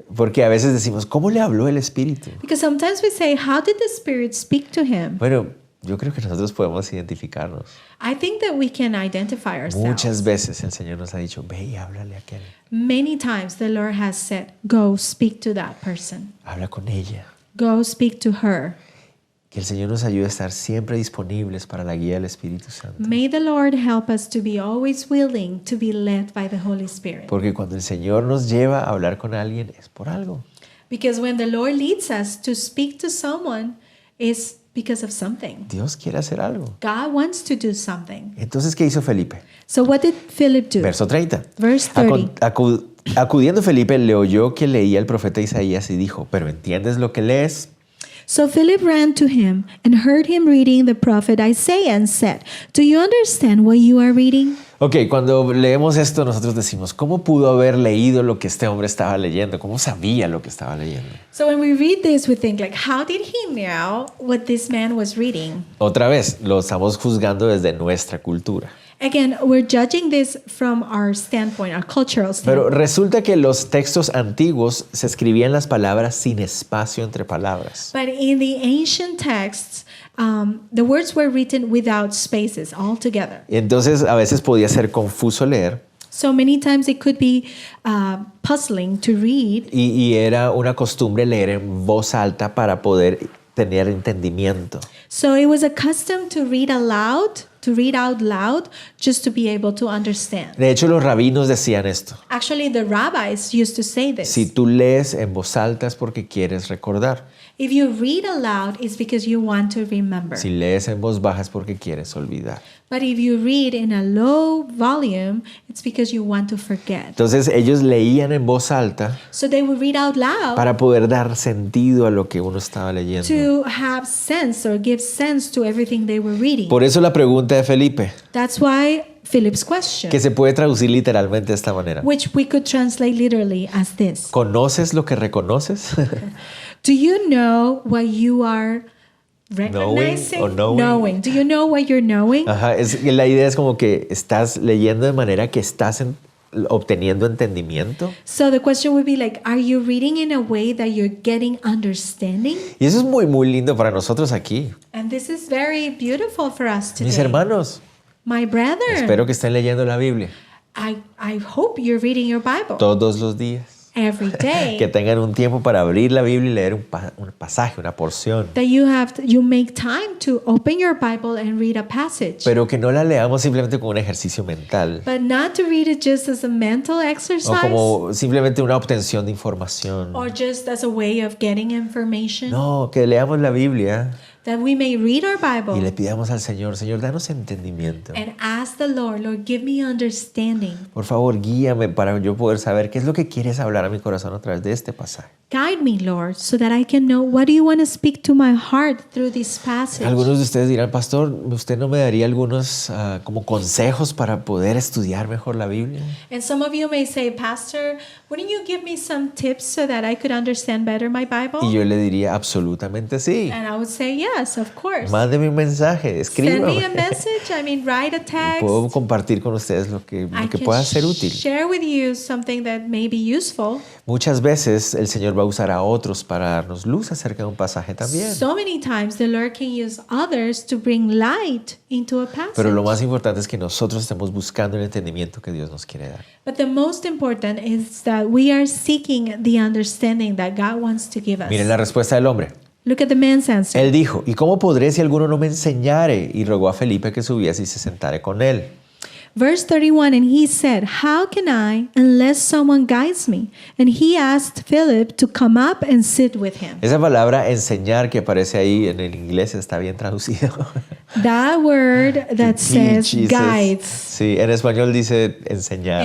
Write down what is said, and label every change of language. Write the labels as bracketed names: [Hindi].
[Spanish] Porque a veces decimos, ¿cómo le habló el Espíritu? [English] Because sometimes we say, "How did the Spirit speak to him?" [Spanish] Bueno, yo creo que nosotros podemos identificarnos. [English] I think that we can identify ourselves. [Spanish] Muchas veces el Señor nos ha dicho, ve y háblale a aquel. [English] Many times the Lord has said, "Go speak to that person. [Spanish] Habla con ella. [English] Go speak to her." [Spanish] Que el Señor nos ayude a estar siempre disponibles para la guía del Espíritu Santo. [English] May the Lord help us to be always willing to be led by the Holy Spirit. [Spanish] Porque cuando el Señor nos lleva a hablar con alguien es por algo. [English] Because when the Lord leads us to speak to someone, it's because of something. [Spanish] Dios quiere hacer algo. [English] God wants to do something. [Spanish] Entonces, ¿qué hizo Felipe? [English] So what did Philip do? [Spanish] Verso 30. [English] Verse 30. [Spanish] Acudiendo Felipe, le oyó que leía el profeta Isaías y dijo, ¿pero entiendes lo que lees? [English] So Philip ran to him and heard him reading the prophet Isaiah and said, "Do you understand what you are reading?" [Spanish] Ok, cuando leemos esto nosotros decimos, ¿cómo pudo haber leído lo que este hombre estaba leyendo? ¿Cómo sabía lo que estaba leyendo? [English] So when we read this, we think like, how did he know what this man was reading? [Spanish] Otra vez, lo estamos juzgando desde nuestra cultura. [English] Again, we're judging this from our standpoint, our cultural [Spanish] Pero [English] standpoint. [Spanish] resulta que los textos antiguos se escribían las palabras sin espacio entre palabras. [English] But in the ancient texts, the words were written without spaces altogether. [Spanish] Entonces a veces podía ser confuso leer [English] So many times it could be puzzling to read. [Spanish] y era una costumbre leer en voz alta para poder tener entendimiento. [English] So it was a custom to read aloud, to read out loud, just to be able to understand. [Spanish] De hecho, los rabinos decían esto. [English] Actually, the rabbis used to say this. [Spanish] Si tú lees en voz alta es porque quieres recordar. [English] If you read aloud, it's because you want to remember. [Spanish] Si lees en voz baja es porque quieres olvidar. [English] But if you read in a low volume, it's because you want to forget. [Spanish] Entonces ellos leían en voz alta [English] So they would read out loud [Spanish] para poder dar sentido a lo que uno estaba leyendo. [English] to have sense or give sense to everything they were reading. [Spanish] Por eso la pregunta de Felipe, [English] That's why Philip's question, [Spanish] que se puede traducir literalmente de esta manera. [English] which we could translate literally as this. [Spanish] ¿Conoces lo que reconoces? [English] Do you know what you are recognizing? or knowing? Do you know what you're knowing? [Spanish] Ajá, la idea es como que estás leyendo de manera que estás obteniendo entendimiento. [English] So the question would be like, are you reading in a way that you're getting understanding? [Spanish] Y eso es muy, muy lindo para nosotros aquí. [English] And this is very beautiful for us today. [Spanish] Mis hermanos, [English] My brother, [Spanish] espero que estén leyendo la Biblia [English] I hope you're reading your Bible [Spanish] todos los días. [English] every day. [Spanish] Que tengan un tiempo para abrir la Biblia y leer un pasaje, una porción. [English] That you make time to open your Bible and read a passage. [Spanish] Pero que no la leamos simplemente como un ejercicio mental. [English] But not to read it just as a mental [Spanish] O [English] exercise [Spanish] como simplemente una obtención de información. [English] or just as a way of getting information. [Spanish] No, que leamos la Biblia [English] That we may read our [Spanish] y le [English] Bible [Spanish] pidamos al Señor, Señor, danos entendimiento. [English] and ask the Lord, Lord, give me understanding. [Spanish] Por favor, guíame para yo poder saber qué es lo que quieres hablar a mi corazón a través de este pasaje. [English] Guide me, Lord, so that I can know what do you want to speak to my heart through this passage. [Spanish] Algunos de ustedes dirán, pastor, ¿usted no me daría algunos como consejos para poder estudiar mejor la Biblia? [English] And some of you may say, Pastor, wouldn't you give me some tips so that I could understand better my Bible? [Spanish] Y yo le diría, absolutamente sí. [English] And I would say, yes, of course. [Spanish] Mándeme un mensaje, [English] Send me a [Spanish] escríbame. [English] message. I mean, write a text. [Spanish] Puedo compartir con ustedes lo que [English] I can [Spanish] pueda ser útil. [English] share with you something that may be useful. [Spanish] Muchas veces el Señor va a usar a otros para darnos luz acerca de un pasaje también. [English] So many times the Lord can use others to bring light into a passage. [Spanish] Pero lo más importante es que nosotros estemos buscando el entendimiento que Dios nos quiere dar. [English] But the most important is that we are seeking the understanding that God wants to give us. [Spanish] Miren la respuesta del hombre. [English] Look at the man's answer. [Spanish] Él dijo, ¿y cómo podré si alguno no me enseñare? Y rogó a Felipe que subiese y se sentare con él. [English] Verse 31, and he said, how can I unless someone guides me? And he asked Philip to come up and sit with him. [Spanish] Esa palabra enseñar que aparece ahí en el inglés está bien traducido. [English] That word that says [Spanish] Teach, dices. [English] guides. [Spanish] Sí, en español dice enseñar,